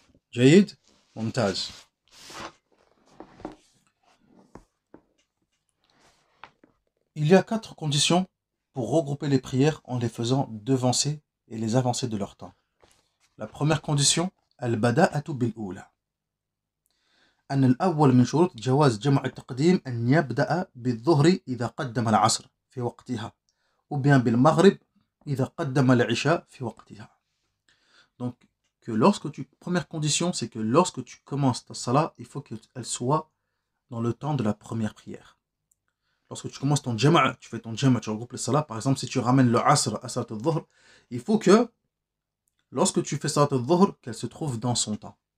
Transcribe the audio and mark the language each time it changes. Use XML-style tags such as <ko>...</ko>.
<ar>Jaïd, Mumtaz.</ar> <fr>Il y a 4 conditions pour regrouper les prières en les faisant devancer et les avancer de leur temps. La première condition, al-bada'atu bil-oula.</fr> <ar>أن الأول من شروط جواز جمع التقديم أن يبدأ بالظهر إذا قدم العصر في وقتها</ar> <fr>ou bien</fr> <ar>بالمغرب إذا قدم العشاء في وقتها.</ar> <fr>Donc, première condition, c'est que lorsque tu commences ta salat, il faut qu'elle soit dans le temps de la première prière. Lorsque tu commences ton jama', tu regroupes les salat. Par exemple, si tu ramènes le asr à salat al-dhuhr, il faut que, lorsque tu fais salat al-dhuhr, qu'elle se trouve dans son temps.</fr>